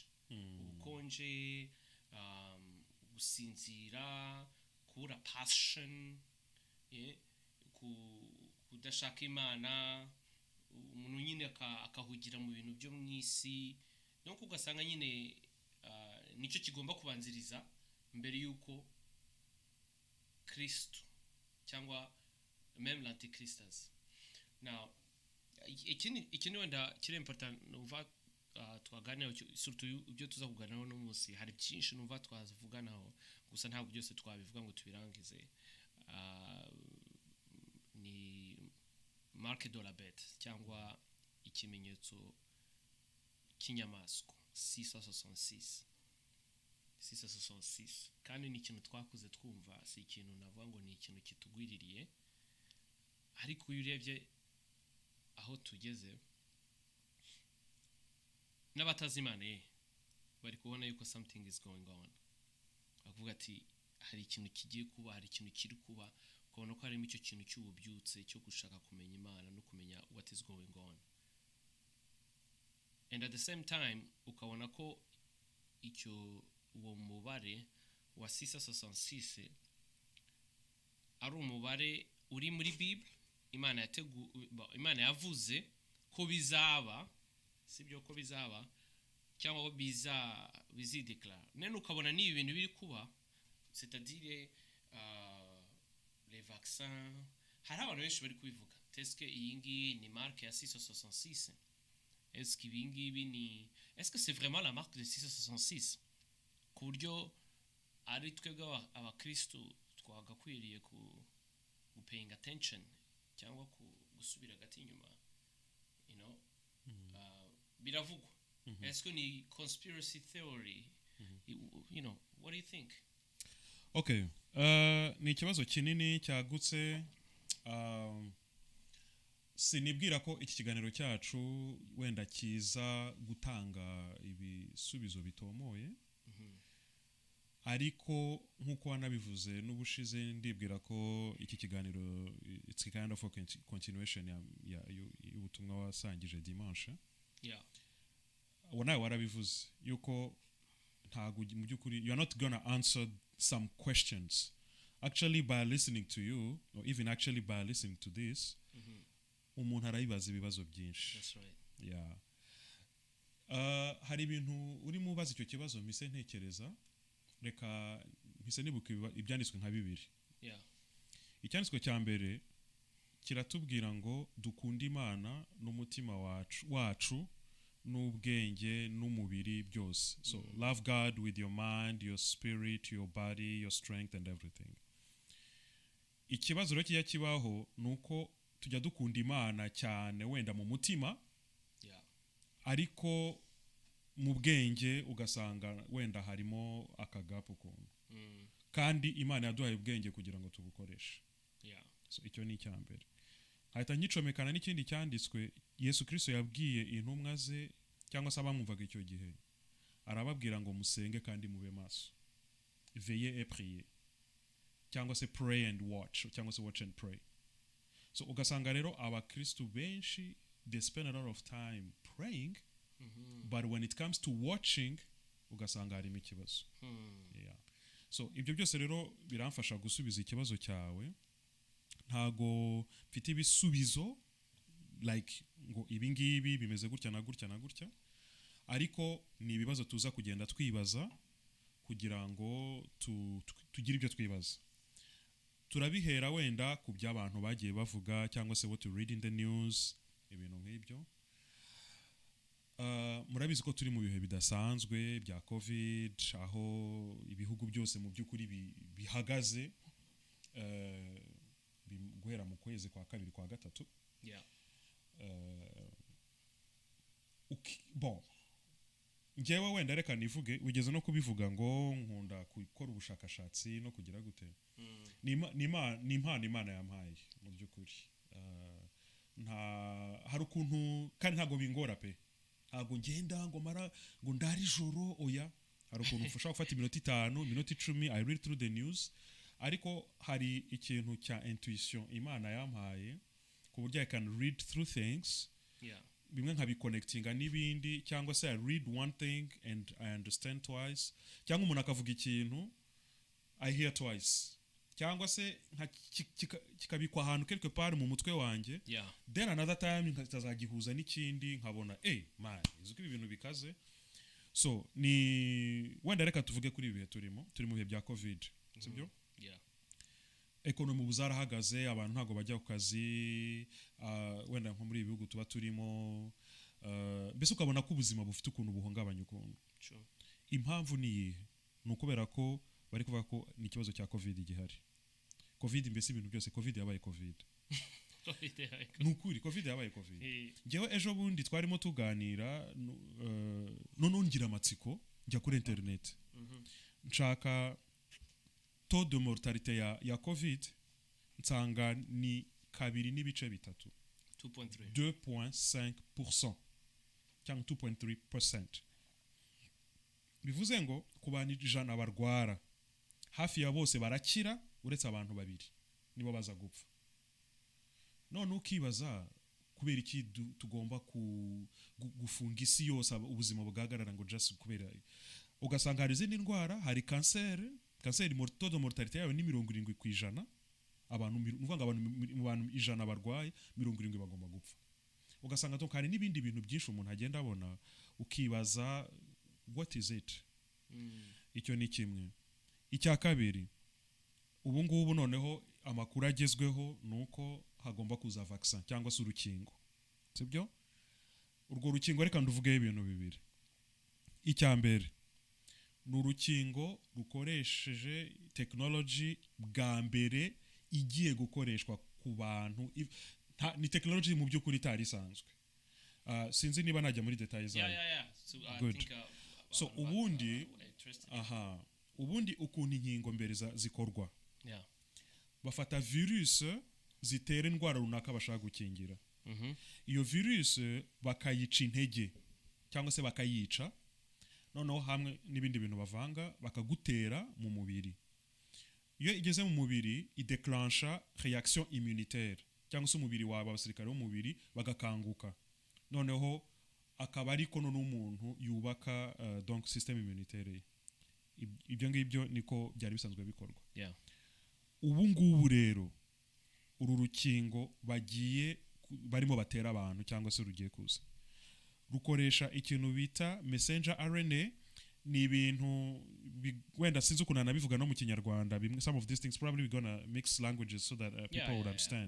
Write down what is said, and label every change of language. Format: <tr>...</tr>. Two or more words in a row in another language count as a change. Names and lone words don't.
<rw>Ubukonje gusinzira, kubura passion, kudashaka Imana, umuntu nyine akahugira mu bintu byo mwisi, no kugasanga nyine nicyo kigomba kubanziriza mbere yuko Kristo cyangwa</rw> <fr>même l'antichrist.</fr> <rw>Now ikindi wenda kiri important numva twaganira surtout ibyo tuza kuganiraho no munsi, hari byinshi numva twazivuganaho gusa ntabwo byose twabivuga ngo tubirangize. Ni</rw> <fr>marque de la bête</fr> <rw>cyangwa ikimenyetso kinyamaswa 666 kandi ni ikintu twakuze twumva, si ikintu navuga ngo ni ikintu kitugwiririye, ariko iyo urebye aho tugeze n'abatazi Imana bari kubona yuko</rw> <en>something is going on,</en> <rw>bavuga ati hari ikintu kigiye kuba, hari ikintu kiri kuba, ukabona ko harimo icyo kintu cy'ububyutse cyo gushaka kumenya Imana no kumenya</rw> <en>what is going on, and at the same time</en> <rw>ukabona ko uwo mubare wa 666 ari umubare uri muri Bible. Imana yavuze ko bizaba, sibyo ko bizaba cyangwa ko bizideclare. Nene ukabona ni ibintu biri kuba,</rw> <fr>c'est-à-dire les vaccins,</fr> <rw>hari abantu benshi bari kubivuga.</rw> <fr>Est-ce que</fr> <rw>iyi ngi ni marque ya 666?</rw> <fr>Est-ce que</fr> <rw>ibi ngibi ni,</rw> <fr>est-ce que c'est vraiment la marque de</fr> <rw>666 ku buryo ari twebwe abakristo twagakwiriye</rw> <en>paying attention</en> <rw>cyangwa gusubira gati inyuma,</rw> <en>you know?</en> <rw>Biravugwa.</rw> <fr>Est-ce que</fr> <rw>ni</rw> <en>conspiracy theory? You know, what do you think?</en> <rw>Okay, ni ikibazo kinini cyagutse. Sinibwira ko iki kiganiro cyacu wenda kiza gutanga ibisubizo bitomoye, ariko nkuko wanabivuze n'ubushize, ndibwira ko iki kiganiro</rw> <en>it's a kind of a continuation</en> <rw>y'ubutumwa wasangije dimanche. Nawe warabivuze yuko ntago mu byukuri</rw> <en>you are not gonna answer some questions actually by listening to you, or even actually by listening to this.</en> <rw>Umuntu arayibaza ibibazo byinshi.</rw> <en>That's right. Yeah.</en> <rw>Hari ibintu uri mubaza icyo kibazo mise ntekereza, reka mise nibuka ibyanditswe nka bibiri. Icyanditswe cya mbere kiratubwira ngo dukunde Imana n'umutima wacu n'ubwenge n'umubiri byose.</rw> <en>So love God with your mind, your spirit, your body, your strength and everything.</en> <rw>Ikibazo rero kijya kibaho nuko tujya dukunda Imana cyane wenda mu mutima, ariko mu bwenge ugasanga wenda harimo akagapu kuntu. Kandi Imana yaduhaye ubwenge kugira ngo tubukoreshe. So icyo ni icyambere. Hahita nkicomekana n'ikindi cyanditswe Yesu Kristo yabwiye intumwa ze cyangwa se abamwumvaga icyo gihe, arababwira ngo musenge kandi mube maso,</rw> <fr>veillez et priez,</fr> <rw>cyangwa se</rw> <en>pray and watch,</en> <rw>cyangwa se</rw> <en>watch and pray.</en> <rw>So ugasanga rero abakristo benshi</rw> <en>they spend a lot of time praying, but when it comes to watching</en> <rw>ugasanga harimo ikibazo. So ibyo byose rero biramfasha gusubiza ikibazo cyawe. Ntago mfite ibisubizo like ngo ibi ngibi bimeze gutya na gutya na gutya, ariko ni ibibazo tuza kugenda twibaza kugira ngo tugire ibyo twibaza. Turabihera wenda ku by'abantu bagiye bavuga cyangwa se</rw> <en>what to read in the news,</en> <rw>murabizi ko turi mu bihe bidasanzwe bya covid aho ibihugu byose mu by'ukuri bihagaze guhera mu kwezi kwa kabiri kwa gatatu. Bon njyewe wenda reka nivuge wigeze no kubivuga ngo nkunda gukora ubushakashatsi no kugira gute. ni impano Imana yampaye mu by'ukuri. Hari ukuntu kandi ntabwo bingora pe, ntabwo ngenda ngo mara ngo ndari ijoro oya. Hari ukuntu ufasha gufata iminota 5 iminota 10</rw> <en>I read through the news,</en> <rw>ariko hari ikintu cya intuition Imana yampaye ku buryo</rw> <en>I can read through things,</en> <rw>bimwe nkabiconnectinga n'ibindi, cyangwa se</rw> <en>I read one thing and I understand twice,</en> <rw>cyangwa umuntu akavuga ikintu</rw> <en>I hear twice,</en> <rw>cyangwa se kikabikwa ahantu</rw> <fr>quelque part</fr> <rw>mu mutwe wanjye,</rw> <en>then another time</en> <rw>nkazagihuza n'ikindi nkabona man izuko ibi bintu bikaze. So ni wenda reka tuvuge kuri ibi bihe turi mu bihe bya covid, sibyo? Ekonomi buzarahagaze, abantu ntago bajya ku kazi, wenda nko muri ibihugu tuba turimo, mbese ukabona ko ubuzima bufite ukuntu buhungabanya ukuntu. Impamvu ni ukubera ko bari kuvuga ko ni ikibazo cya covid gihari. Covid mbese ibintu byose covid yabaye covid. Nukuri covid yabaye covid. Ngewe ejo bundi twarimo tuganira none ngira amatsiko njya kuri internet. Nshaka</rw> <fr>taux de mortalité</fr> <rw>ya covid nsanga ni 2.3 2.5% cyangwa 2.3%. Bivuze ngo ku bantu 100 barwara hafi ya bose barakira uretse abantu 2 nibo baza gupfa. None ukibaza kubera iki tugomba gufunga isi yose ubuzima bugahagarara ngo just kubera. Ugasanga hari izindi ndwara, hari kanseri</rw> <fr>taux de mortalité</fr> <rw>yayo ni 70%. Abantu muvanga abantu 100 barwaye 70 bagomba gupfa. Ugasanga to kandi n'ibindi bintu byinshi umuntu agenda abona ukibaza</rw> <en>what is it.</en> <rw>Icyo ni kimwe. Icya kabiri, ubu ngubu noneho amakuru agezweho nuko hagomba kuza vaccine cyangwa se urukingo, sibyo? Urwo rukingo reka nduvugeho ibintu bibiri. Icya mbere n'urukingo rukoresheje technology bwa mbere igiye gukoreshwa ku bantu, ni technology mu by'ukuri itari isanzwe. Sinzi niba najya muri details zayo.</rw> <en>So I think</en> <rw>so ubundi ukuntu inkingo mbere zikorwa, bafata virus zitera indwara runaka bashaka gukingira. Iyo virus bakayica intege cyangwa se bakayica, noneho hamwe n'ibindi bintu bavanga bakagutera mu mubiri. Iyo igeze mu mubiri ideclencha</rw> <fr>réaction immunitaire,</fr> <rw>cyangwa se umubiri wawe abasirikare b'umubiri bagakanguka, noneho akaba ariko n'umuntu yubaka</rw> <fr>donc système immunitaire.</fr> <rw>Ibyo ngibyo niko byari bisanzwe bikorwa. Ubu ngubu rero uru rukingo barimo batera abantu cyangwa se rugiye kuza rukoresha ikintu bita</rw> <en>messenger RNA.</en> <rw>Ni ibintu wenda sinzi ukuntu nabivuga no mu Kinyarwanda,</rw> <en>some of these things probably we're gonna mix languages so that people would understand.</en>